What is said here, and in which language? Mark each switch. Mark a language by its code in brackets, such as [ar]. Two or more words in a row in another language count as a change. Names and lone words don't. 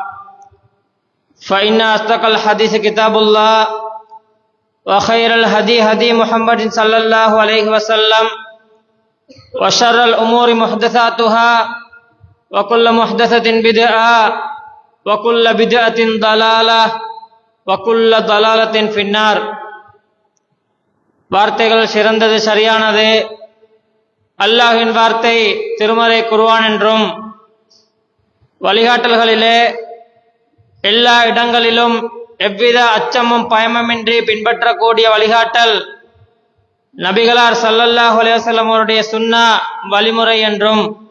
[ar] فإن أصدق الحديث كتاب الله وخير الهدي هدي محمد صلى الله عليه وسلم وشر الأمور محدثاتها وكل محدثة بدعة وكل بدعة ضلالة وكل ضلالة في النار. [ta] வார்த்தைகள் சிறந்தது, சரியானது அல்லாஹ்வின் வார்த்தை திருமறை குர்ஆன் என்றும், வழிகாட்டல்களிலே எல்லா இடங்களிலும் எவ்வித அச்சமும் பயமுமின்றி பின்பற்றக்கூடிய வழிகாட்டல் நபிகளார் [ar] صلى الله عليه وسلم [ta] அவருடைய சுன்னா வழிமுறை என்றும்,